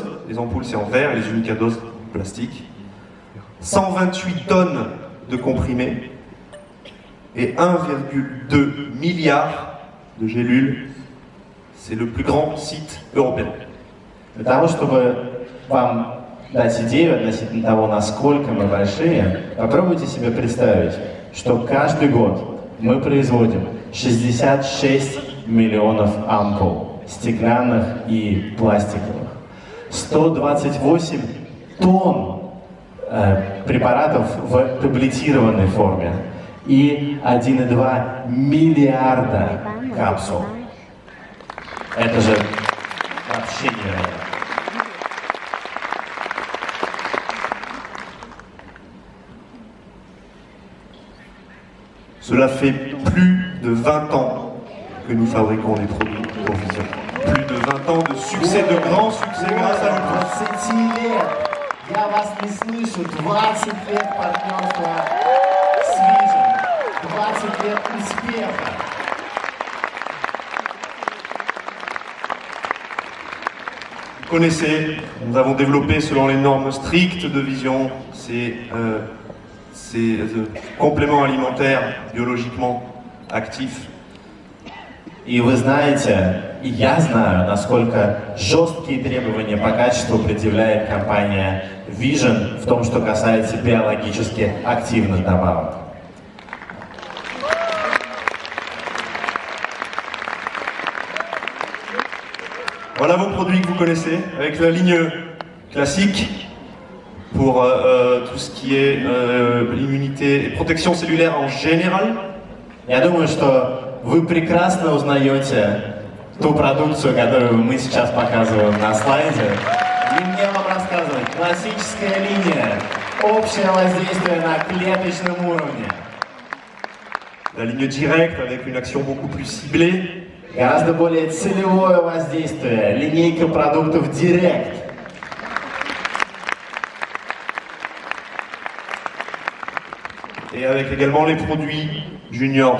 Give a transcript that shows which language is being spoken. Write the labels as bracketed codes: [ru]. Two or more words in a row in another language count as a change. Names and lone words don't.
[fr] Les ampoules c'est en verre et les unicadoses en plastique. 128 tonnes de comprimés et 1,2 milliard de gélules. C'est le plus grand site européen. [ru] Для того, чтобы вам дать идею относительно того, насколько мы большие, попробуйте себе представить, что каждый год мы производим 66 миллионов ампул, стеклянных и пластиковых, 128 тонн препаратов в таблетированной форме и 1,2 миллиарда капсул. Это же вообще невероятно. [fr] Cela fait plus de 20 ans que nous fabriquons les produits pour Vision. Plus de 20 ans de succès, de grands succès grâce à nous. [ru] 20 лет! Я вас не слышу. 20 лет партнерства с Vision. 20 лет успеха. [fr] Vous connaissez, nous avons développé selon les normes strictes de Vision ces compléments alimentaires biologiquement actifs. [ru] И вы знаете, и я знаю, насколько жесткие требования по качеству предъявляет компания Vision в том, что касается биологически активных добавок. [fr] Voilà vos produits que vous connaissez, avec la ligne classique pour tout ce qui est l'immunité et protection cellulaire en général. [ru] Я думаю, что вы прекрасно узнаете ту продукцию, которую мы сейчас показываем на слайде. Не мне вам рассказывать. Классическая линия. Общее воздействие на клеточном уровне. [fr] La ligne directe avec une action beaucoup plus ciblée. [ru] Гораздо более целевое воздействие. Линейка продуктов Direct. [fr] Et avec également les produits juniors.